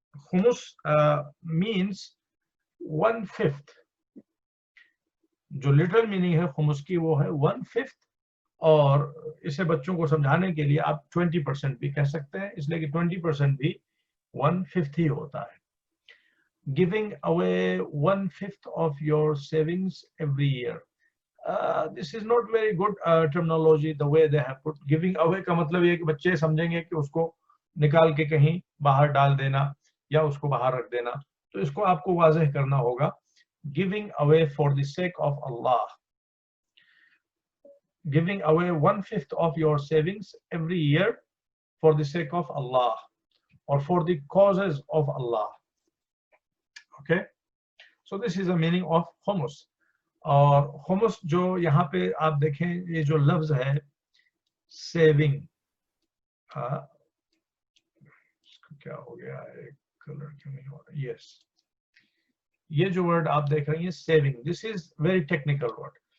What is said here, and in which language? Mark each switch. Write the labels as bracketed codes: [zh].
[ur] خمس مینس 1/5. جو literal meaning ہے خمس کی وہ ہے 1/5، اور اسے بچوں کو سمجھانے کے لیے آپ 20% بھی کہہ سکتے ہیں، اس لیے کہ 20% بھی 1/5 ہی ہوتا ہے. [en] Giving away 1/5 of your savings every year. This is not very good terminology the way they have put. Giving away [ur] کا مطلب یہ کہ بچے سمجھیں گے کہ اس کو نکال کے کہیں باہر ڈال دینا یا اس کو باہر رکھ دینا. تو اس کو آپ کو واضح کرنا ہوگا. [en] Giving away for the sake of Allah. Giving away 1/5 of your savings every year for the sake of Allah or for the causes of Allah. Okay? So this is the meaning of خمس. [ur] اور خمس جو یہاں پہ آپ دیکھیں یہ جو لفظ ہے سیونگ، کیا ہو گیا ہے کلر کیوں نہیں ہو رہا، یس یہ جو ورڈ آپ دیکھ رہے ہیں saving, [en] This is very technical word.